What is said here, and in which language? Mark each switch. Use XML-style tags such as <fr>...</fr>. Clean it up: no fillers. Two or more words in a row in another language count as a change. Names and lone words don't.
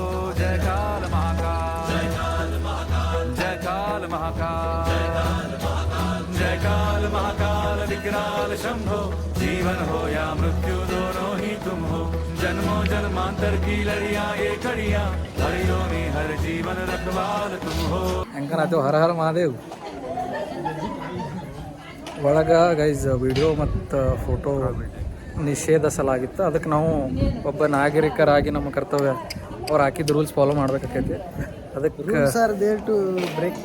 <hi>जय काल महाकाल, जय काल महाकाल, जय काल महाकाल, जय काल महाकाल विकराल शंभो जीवन हो या मृत्यु दोनों ही तुम हो. जन्मो जन्मांतर की लड़िया ये कड़िया हरियो नि हर जीवन रखवाल तुम हो.</hi> <kn>ಹೆಂಗನಾಯ್ತು? ಹರ ಹರ ಮಹಾದೇವ್. ಒಳಗೆ ಗೈಸ್ ವಿಡಿಯೋ ಮತ್ತು ಫೋಟೋ ನಿಷೇಧಿಸಲಾಗಿತ್ತು. ಅದಕ್ಕೆ ನಾವು ಒಬ್ಬ ನಾಗರಿಕರಾಗಿ ನಮ್ಮ ಕರ್ತವ್ಯ ಅವ್ರು ಹಾಕಿದ</kn> <en>rules follow</en> <kn>ಮಾಡ್ಬೇಕಾಕೈತಿ. ಅದಕ್ಕೆ ಸರ್ ದೇರ್ ಟು ಬ್ರೇಕ್</kn>